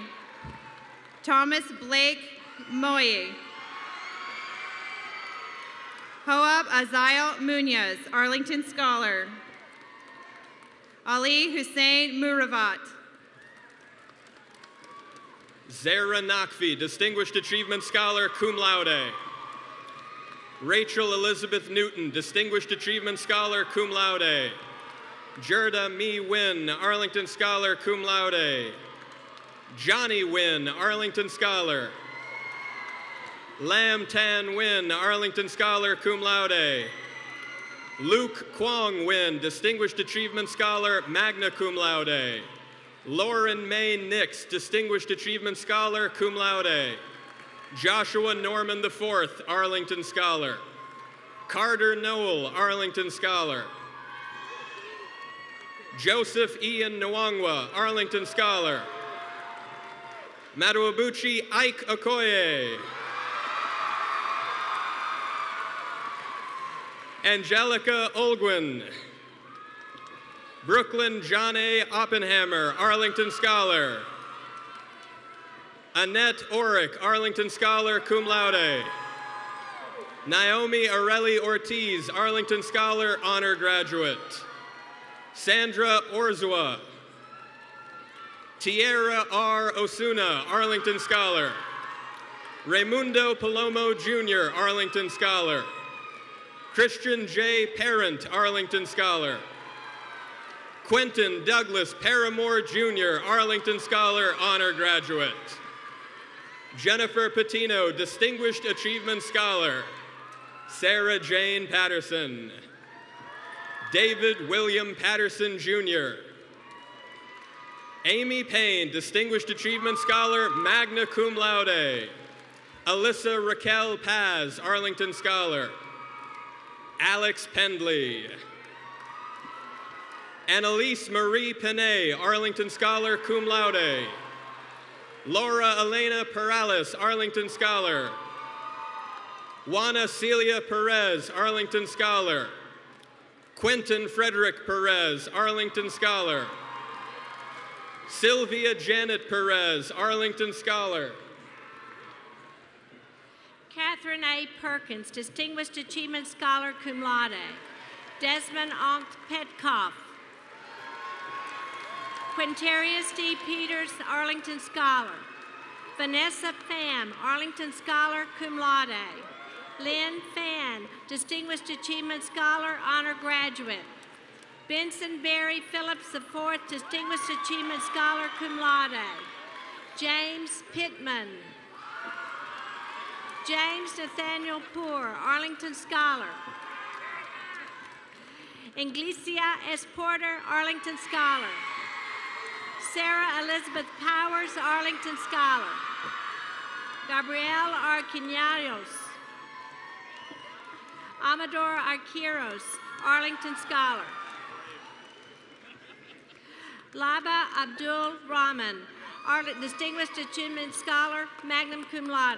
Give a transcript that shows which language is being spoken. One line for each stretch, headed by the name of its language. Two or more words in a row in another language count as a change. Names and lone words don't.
English: Thomas Blake Moye. Hoab Azael Munoz, Arlington Scholar. Ali Hussein Muravat. Zara Nakvi, Distinguished Achievement Scholar,
Latin: cum laude.
English: Rachel Elizabeth Newton, Distinguished Achievement Scholar,
Latin: cum laude.
English: Jerda Mi Wynn, Arlington Scholar,
Latin: cum laude.
English: Johnny Wynn, Arlington Scholar. Lam Tan Wynn, Arlington Scholar,
Latin: cum laude.
English: Luke Kwong Wynn, Distinguished Achievement Scholar,
Latin: magna cum laude.
English: Lauren May Nix, Distinguished Achievement Scholar,
Latin: cum laude.
English: Joshua Norman IV, Arlington Scholar. Carter Noel, Arlington Scholar. Joseph Ian Nwangwa, Arlington Scholar. Maduabuchi Ike Okoye. Angelica Olgwin. Brooklyn John A. Oppenhammer, Arlington Scholar. Annette Orick, Arlington Scholar,
Latin: cum laude.
English: Naomi Areli Ortiz, Arlington Scholar, honor graduate. Sandra Orzua. Tierra R. Osuna, Arlington Scholar. Raimundo Palomo Jr., Arlington Scholar. Christian J. Parent, Arlington Scholar. Quentin Douglas Paramore Jr., Arlington Scholar, honor graduate. Jennifer Patino, Distinguished Achievement Scholar. Sarah Jane Patterson. David William Patterson Jr. Amy Payne, Distinguished Achievement Scholar,
Latin: magna cum laude.
English: Alyssa Raquel Paz, Arlington Scholar. Alex Pendley. Annalise Marie Panay, Arlington Scholar,
Latin: cum laude.
English: Laura Elena Perales, Arlington Scholar. Juana Celia Perez, Arlington Scholar. Quentin Frederick Perez, Arlington Scholar. Sylvia Janet Perez, Arlington Scholar. Catherine A. Perkins, Distinguished Achievement Scholar,
Latin: cum laude.
English: Desmond Onkt Petkoff. Quintarius D. Peters, Arlington Scholar. Vanessa Pham, Arlington Scholar,
Latin: cum laude.
English: Lynn Fan, Distinguished Achievement Scholar, honor graduate. Benson Barry Phillips IV, Distinguished Achievement Scholar,
Latin: cum laude.
English: James Pittman. James Nathaniel Poor, Arlington Scholar. Inglesia S. Porter, Arlington Scholar. Sarah Elizabeth Powers, Arlington Scholar. Gabrielle R. Quinallos. Amador Arquiros, Arlington Scholar. Laba Abdul Rahman, Distinguished Achievement Scholar,
Latin: magna cum laude.